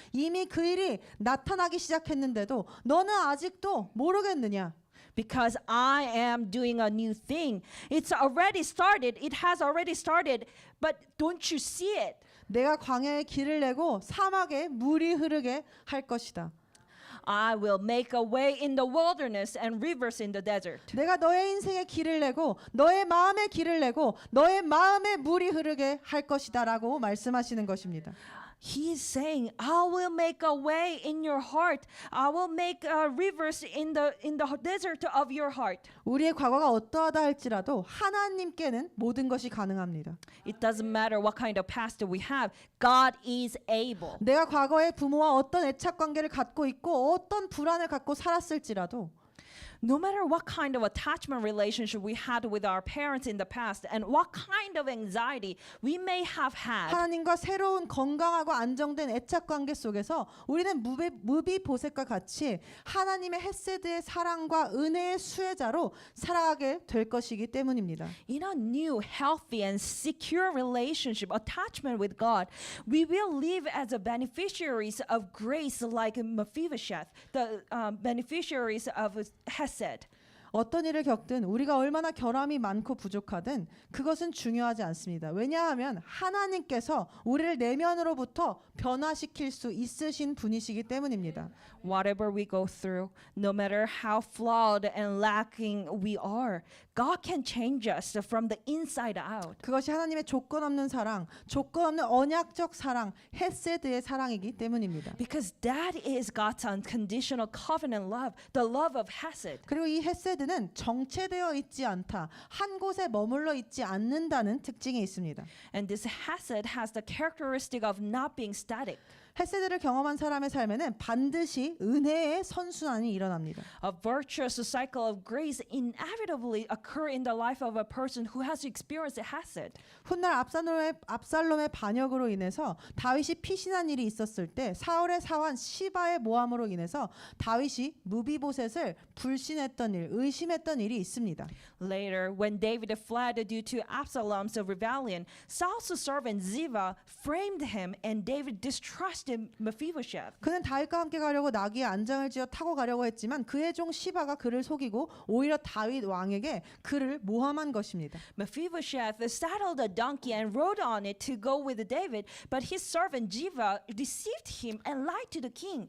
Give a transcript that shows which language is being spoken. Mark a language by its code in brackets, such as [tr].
[ko] 이미 그 일이 나타나기 시작했는데도 너는 아직도 모르겠느냐? [en] Because I am doing a new thing. It's already started. It has already started. But don't you see it? [ko] 내가 광야에 길을 내고 사막에 물이 흐르게 할 것이다. [en] I will make a way in the wilderness and rivers in the desert. [ko] 내가 너의 인생에 길을 내고 너의 마음에 길을 내고 너의 마음에 물이 흐르게 할 것이다라고 말씀하시는 것입니다. [en] He is saying, I will make a way in your heart. I will make rivers in the desert of your heart. [ko] 우리의 과거가 어떠하다 할지라도 하나님께는 모든 것이 가능합니다. [en] It doesn't matter what kind of past we have. God is able. [ko] 내가 과거에 부모와 어떤 애착 관계를 갖고 있고 어떤 불안을 갖고 살았을지라도 [en] No matter what kind of attachment relationship we had with our parents in the past and what kind of anxiety we may have had, [ko] 하나님과 새로운 건강하고 안정된 애착 관계 속에서 우리는 무비보셋과 같이 하나님의 헤세드의 사랑과 은혜의 수혜자로 살아가게 될 것이기 때문입니다. [en] in a new, healthy, and secure relationship, attachment with God, we will live as a beneficiaries of grace like Mephibosheth, the beneficiaries of Hesed. [ko] 어떤 일을 겪든 우리가 얼마나 결함이 많고 부족하든 그것은 중요하지 않습니다. 왜냐하면 하나님께서 우리를 내면으로부터 변화시킬 수 있으신 분이시기 때문입니다. [en] Whatever we go through, no matter how flawed and lacking we are, God can change us from the inside out. [ko] 그것이 하나님의 조건 없는 사랑, 조건 없는 언약적 사랑, 헤세드의 사랑이기 때문입니다. [en] Because that is God's unconditional covenant love, the love of Hesed. [ko] 그리고 이 헤세드는 정체되어 있지 않다, 한 곳에 머물러 있지 않는다는 특징이 있습니다. [en] And this Hesed has the characteristic of not being static. [ko] 헤세드를 경험한 사람의 삶에는 반드시 은혜의 선순환이 일어납니다. [en] A virtuous cycle of grace inevitably occur in the life of a person who has experienced Hesed. [ko] 훗날 압살롬의 반역으로 인해서 다윗이 피신한 일이 있었을 때 사울의 사환 시바의 모함으로 인해서 다윗이 무비보셋을 불신했던 일, 의심했던 일이 있습니다. [en] Later, when David fled due to Absalom's rebellion, Saul's servant Ziba framed him, and David distrusted Mephibosheth. [ko] 그는 다윗과 함께 가려고 나귀에 안장을 지어 타고 가려고 했지만 그의 종 시바가 그를 속이고 오히려 다윗 왕에게 그를 모함한 것입니다. [en] Mephibosheth saddled a donkey and rode on it to go with David, but his servant Ziba deceived him and lied to the king.